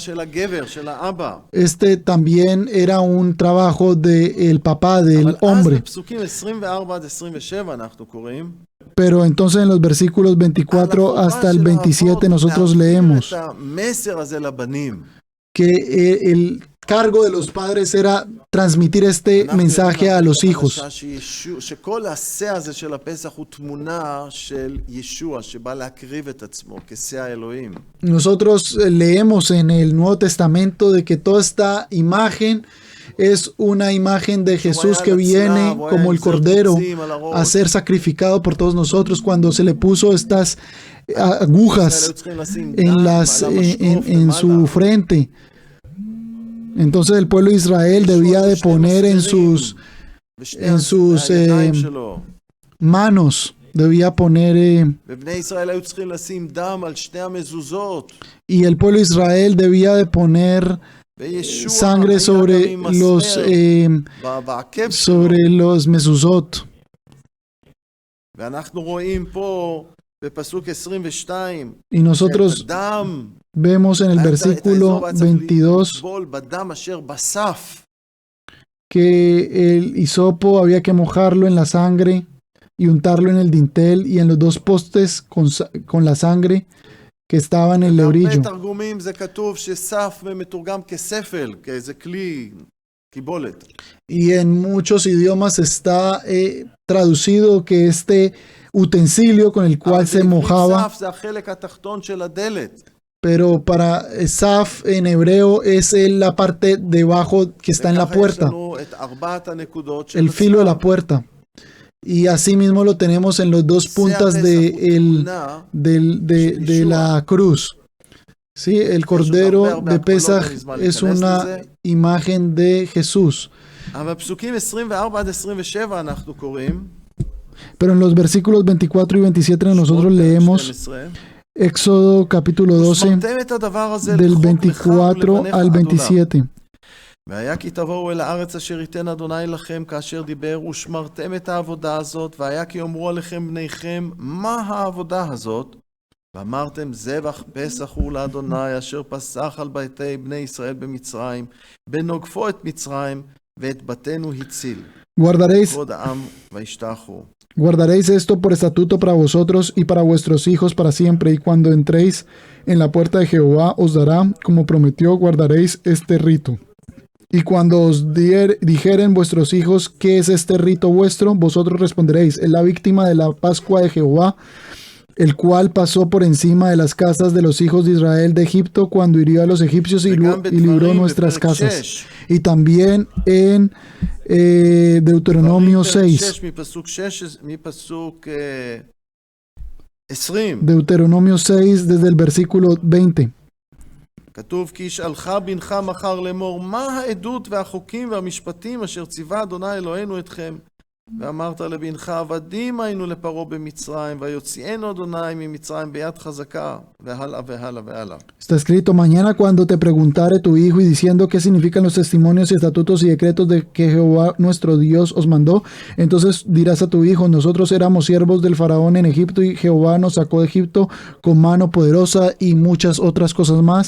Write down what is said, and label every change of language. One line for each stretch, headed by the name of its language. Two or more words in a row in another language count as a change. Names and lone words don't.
Hebrew: של הגבר, של האבא.
Spanish: Este también era un trabajo del papá, del
Hebrew: אבל אז
Spanish: hombre.
Hebrew: בפסוקים 24 עד 27 אנחנו קוראים.
Spanish: Pero entonces en los versículos 24 hasta el 27 nosotros leemos
Hebrew: את המסר הזה לבנים.
Spanish: que el cargo de los padres era transmitir este mensaje a los hijos.
Hebrew: שכל השה הזה של הפסח הוא תמונה של ישוע שבא להקריב את עצמו כשה האלוהים.
Spanish: Nosotros leemos en el Nuevo Testamento de que toda esta imagen es una imagen de Jesús que viene como el Cordero a ser sacrificado por todos nosotros, cuando se le puso estas agujas en su frente. Entonces el pueblo de Israel debía de poner en sus manos, debía poner,
Hebrew: ובני ישראל היו צריכים לשים דם על שתי המזוזות.
Spanish: y el pueblo de Israel debía de poner
Hebrew: וישוע
Spanish: sangre
Hebrew: היה
Spanish: sobre
Hebrew: גם עם מסמר בעקב שלו.
Spanish: sobre los mezuzot.
Hebrew: ואנחנו רואים פה בפסוק 22
Spanish: Y nosotros
Hebrew: את הדם,
Spanish: vemos en el versículo 22
Hebrew: לטבול בדם אשר בסף.
Spanish: que el hisopo había que mojarlo en la sangre y untarlo en el dintel y en los dos postes con la sangre que estaba en el lebrillo.
Hebrew: בהרבה תרגומים זה כתוב שסף מתורגם כספל, כאיזה כלי קיבולת.
Spanish: Y en muchos idiomas está traducido que este utensilio con el cual se mojaba,
Hebrew: סף זה החלק התחתון של הדלת.
Spanish: pero para saf en hebreo es la parte debajo que está en la
Hebrew: וככה יש
Spanish: puerta,
Hebrew: לנו את ארבעת הנקודות של
Spanish: el filo de la
Hebrew: הסף.
Spanish: puerta. Y así mismo lo tenemos en los dos puntas de la cruz. Sí, el cordero de Pesaj es una imagen de Jesús.
Hebrew: אבל בפסוקים 24 עד 27 אנחנו קוראים,
Spanish: Pero en los versículos 24 y 27 nosotros leemos 12, Éxodo capítulo 12
Hebrew: ושמרתם את הדבר הזה
Spanish: del
Hebrew: לחוק לך
Spanish: 24
Hebrew: ולבניך
Spanish: al
Hebrew: עד עולם.
Spanish: 27.
Hebrew: והיה כי תבואו אל הארץ אשר ייתן אדוני לכם כאשר דיבר, ושמרתם את העבודה הזאת, והיה כי יאמרו עליכם בניכם, מה העבודה הזאת? ואמרתם, זבח פסח הוא לאדוני, אשר פסח על ביתי בני ישראל במצרים, בנוגפו את מצרים, ואת בתינו הציל. כבוד העם וישתחו.
Spanish: Guardaréis esto por estatuto para vosotros y para vuestros hijos para siempre, y cuando entréis en la puerta de Jehová os dará, como prometió, guardaréis este rito. Y cuando os dijeren vuestros hijos, ¿qué es este rito vuestro? Vosotros responderéis, es la víctima de la Pascua de Jehová, el cual pasó por encima de las casas de los hijos de Israel de Egipto cuando hirió a los egipcios y libró nuestras casas. Y también en Deuteronomio 6. Deuteronomio 6 desde el versículo 20.
Hebrew: כתוב כי ישאלך בנך מחר לאמור מה העדות והחוקים והמשפטים אשר ציווה אדוני אלוהינו אתכם ואמרת לבנך עבדים היינו לפרעה במצרים ויוציאנו אדוני ממצרים ביד חזקה והלאה והלאה והלאה.
Spanish: Está escrito, mañana cuando te preguntare tu hijo y diciendo qué significan los testimonios y estatutos y decretos de que Jehová nuestro Dios os mandó, entonces dirás a tu hijo, nosotros éramos siervos del faraón en Egipto y Jehová nos sacó de Egipto con mano poderosa y muchas otras cosas más.